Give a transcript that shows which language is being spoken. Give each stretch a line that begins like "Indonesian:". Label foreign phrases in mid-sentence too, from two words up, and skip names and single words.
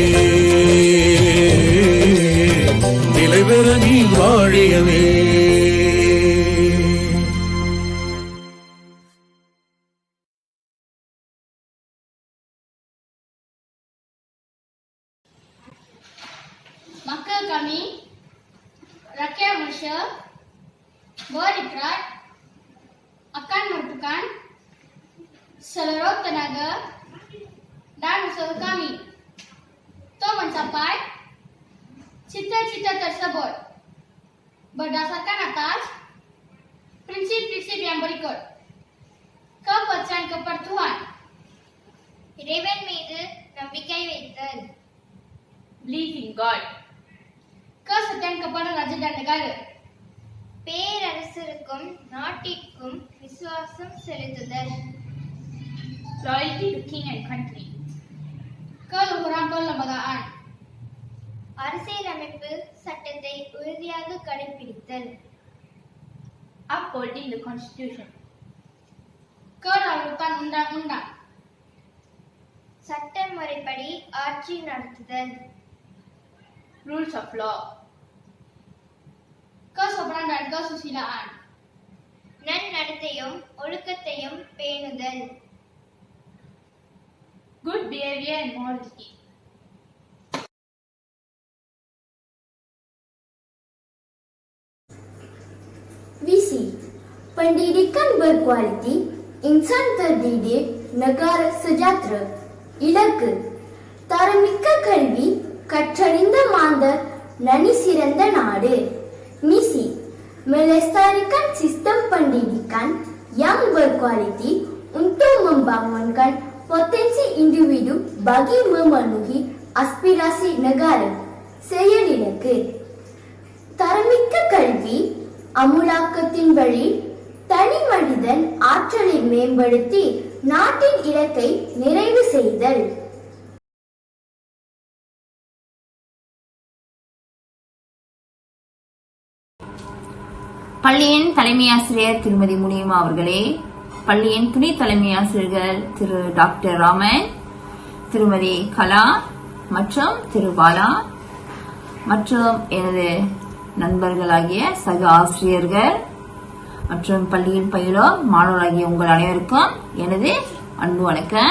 Tamil: நிலை பெற நீ வாழியவே.
Malay: மக்கள் kami rakyat Malaysia berikrar akan merupakan seluruh tenaga dan usaha kami untuk mencapai cita-cita tersebut berdasarkan atas prinsip-prinsip yang berikut. Kepercayaan kepada Tuhan,
Tamil: இறைவன் மீது நம்பிக்கை வைத்தல்,
English: believe in God,
Malay: kesetiaan kepada raja dan negara,
Tamil: பேரரசருக்கும் நாட்டிற்கும் விசுவாசம் செலுத்துதல்,
English: loyalty to king and country,
Malay: keluhuran perlembagaan,
Tamil: அரசியலமைப்பு சட்டத்தை உறுதியாக கடைபிடித்தல்,
English: upholding the constitution,
Malay: kedaulatan undang-undang,
Tamil: சட்ட முறைப்படி ஆட்சி நடத்துதல்,
English: rules of law,
Malay: kesopanan dan kesusilaan,
Tamil: நன்னடத்தையும் ஒழுக்கத்தையும் பேணுதல்,
English: good behavior and morality. We see
Malay: Pendidikan berkualiti, insan terdidik, negara sejahtera.
Tamil: இலக்கு தரமிக்க கல்வி, கற்றறிந்த மாந்தர், நனி சிறந்த நாடு.
Malay: Misi melestarikan sistem pendidikan yang berkualiti untuk membangunkan potensi individu bagi memenuhi aspirasi negara.
Tamil: செயலிலக்கு தரமிக்க கல்வி அமுலாக்கத்தின் வழி தனி மனிதன் ஆற்றலை மேம்படுத்தி நாட்டின் இலக்கை நிறைவு செய்தல். பள்ளியின் தலைமை ஆசிரியர் திருமதி முனியம்மா அவர்களே, பள்ளியின் துணை தலைமை ஆசிரியர்கள் திரு டாக்டர் ராமன், திருமதி கலா மற்றும் திரு பாலா மற்றும் எனது நண்பர்களாகிய சக ஆசிரியர்கள் மற்றும் பள்ளியில் பயிலும் மாணவராகிய உங்கள் அனைவருக்கும் எனது அன்பு வணக்கம்.